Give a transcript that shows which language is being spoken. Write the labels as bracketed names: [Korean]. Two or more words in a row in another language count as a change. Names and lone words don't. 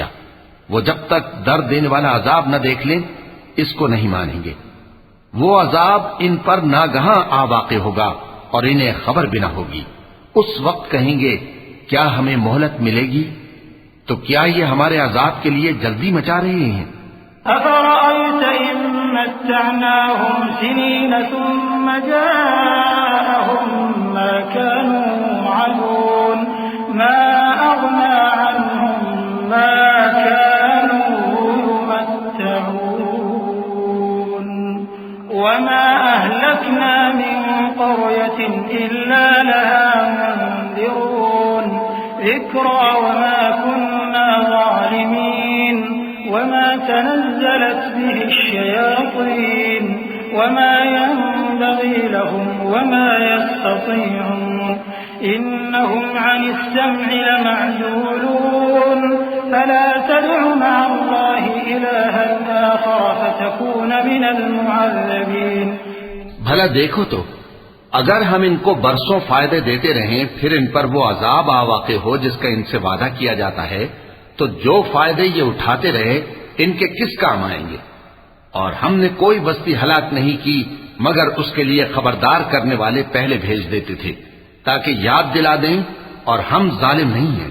[Urdu] وہ جب تک درد دینے والا عذاب نہ دیکھ لیں اس کو نہیں مانیں گے. وہ عذاب ان پر ناگہاں آ واقع ہوگا اور انہیں خبر بھی نہ ہوگی. اس وقت کہیں گے کیا ہمیں مہلت ملے گی? تو کیا یہ ہمارے عذاب کے لیے جلدی مچا رہے ہیں? [Arabic] أفرأيت إن متعناهم سنين ثم جاءهم ما كانوا يوعدون ما أغنى عنهم ما كانوا يمتعون وما أهلكنا من قرية إلا لها منذرون ذكرى وما كنا ظالمين وما تنزلت به الشياطين وما ينبغي لهم وما يستطيعون إنهم عن السمع لمعزولون فلا تدع مع الله إلها آخر فتكون من المعذبين. [Urdu] بھلا دیکھو تو، اگر ہم ان کو برسوں فائدے دیتے رہیں پھر ان پر وہ عذاب آواقع ہو جس کا ان سے وعدہ کیا جاتا ہے، تو جو فائدے یہ اٹھاتے رہے ان کے کس کام آئیں گے. اور ہم نے کوئی بستی ہلاک نہیں کی مگر اس کے لیے خبردار کرنے والے پہلے بھیج دیتے تھے تاکہ یاد دلا دیں، اور ہم ظالم نہیں ہیں.